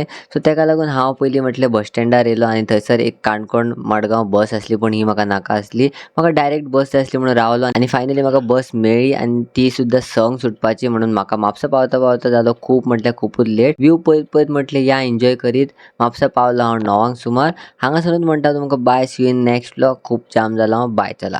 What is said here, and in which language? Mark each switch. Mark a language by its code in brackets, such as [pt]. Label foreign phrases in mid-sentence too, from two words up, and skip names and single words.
[kok] सो तेका लागून हांव पयलीं म्हटलें बस स्टँडार येयलो आणि थंयसर एक काणकोण मडगांव बस आसली, पण ही म्हाका नाका आसली. म्हाका डायरेक्ट बस जाय आसली म्हणून रावलो आणि फायनली म्हाका बस मेळ्ळी आणि ती सुद्धा संक सुटपाची. म्हणून म्हाका म्हापसा पावता पावता जालो खूप म्हटल्यार खूपच लेट. व्यू पळयत पळयत म्हटलें या एन्जॉय करीत म्हापसा पावलो हांव 9 सुमार. हांगासरूच म्हणटा तुमकां बाय, [en] see you in next vlog. [kok] खूप जाम जाला. बाय, चला.